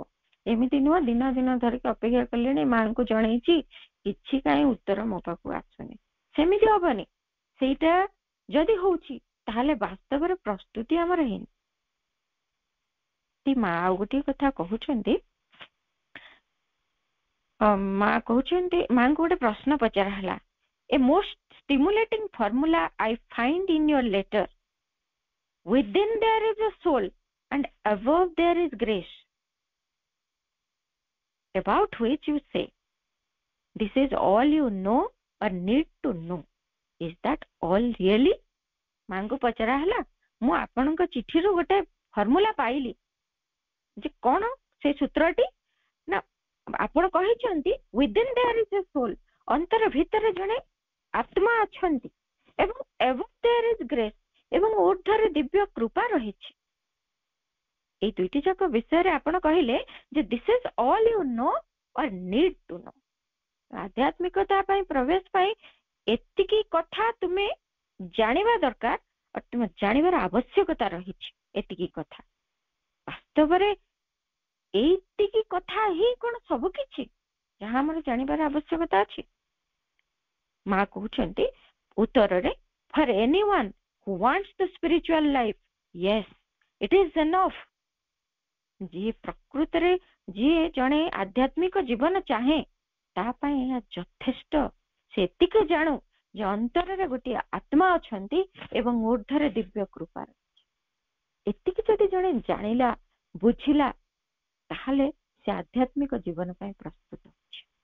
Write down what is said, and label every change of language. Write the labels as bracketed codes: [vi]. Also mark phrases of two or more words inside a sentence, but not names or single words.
[or] ଏମିତି ନୁହଁ ଦିନ ଦିନ ଧରିକି ଅପେକ୍ଷା କଲେଣି, ମାଙ୍କୁ ଜଣେଇଛି, କିଛି କାହିଁ ଉତ୍ତର ମୋ ପାଖକୁ ଆସୁନି, ସେମିତି ହବନି। ସେଇଟା ଯଦି ହଉଛି ତାହେଲେ ବାସ୍ତବରେ ପ୍ରସ୍ତୁତି ଆମର ହେଇନି। ମା ଆଉ ଗୋଟିଏ କଥା କହୁଛନ୍ତି, ମାଙ୍କୁ ଗୋଟେ ପ୍ରଶ୍ନ ପଚରା ହେଲା, [en] a most stimulating formula I find in your letter, within there is a soul and above there is grace, about which you say this is all you know or need to know, is that all really? [or] ମାଙ୍କୁ ପଚରା ହେଲା, ମୁଁ ଆପଣଙ୍କ ଚିଠିରୁ ଗୋଟେ ଫର୍ମୁଲା ପାଇଲି, ଯେ କଣ ସେ ସୂତ୍ରଟି ନା, ଆପଣ କହିଛନ୍ତି [en] within there is a soul, [or] ଅନ୍ତର ଭିତରେ ଜଣେ ଆତ୍ମା ଅଛନ୍ତି, ଏବଂ [en] above there is grace, [or] ଏବଂ ଊର୍ଦ୍ଧ୍ୱରେ ଦିବ୍ୟ କୃପା ରହିଛି। এই 2ଟି ଯାକ ବିଷୟରେ ଆପଣ କହିଲେ ଯେ [en] this is all you know or need to know, [or] ଆଧ୍ୟାତ୍ମିକତା ପାଇଁ ପ୍ରବେଶ ପାଇଁ ଏତିକି କଥା ତୁମେ ଜାଣିବା ଦରକାର, ତୁମେ ଜାଣିବାର ଆବଶ୍ୟକତା ରହିଛି। ଏତିକି କଥା ବାସ୍ତବରେ ଏଇତିକି କଥା ହିଁ କଣ ସବୁ କିଛି ଯାହା ଆମର ଜାଣିବାର ଆବଶ୍ୟକତା ଅଛି? ମା କହୁଛନ୍ତି ଉତ୍ତରରେ, [en] for anyone who wants the spiritual life, yes, it is enough. [or] ଯିଏ ପ୍ରକୃତରେ ଯିଏ ଜଣେ ଆଧ୍ୟାତ୍ମିକ ଜୀବନ ଚାହେଁ, ତା ପାଇଁ ଏହା ଯଥେଷ୍ଟ। ସେ ଏତିକି ଜାଣୁ ଯେ ଅନ୍ତରରେ ଗୋଟିଏ ଆତ୍ମା ଅଛନ୍ତି ଏବଂ ଊର୍ଦ୍ଧ୍ୱରେ ଦିବ୍ୟ କୃପା ରହିଛି। ଏତିକି ଯଦି ଜଣେ ଜାଣିଲା, ବୁଝିଲା, ତାହେଲେ ସେ ଆଧ୍ୟାତ୍ମିକ ଜୀବନ ପାଇଁ ପ୍ରସ୍ତୁତ ଅଛି।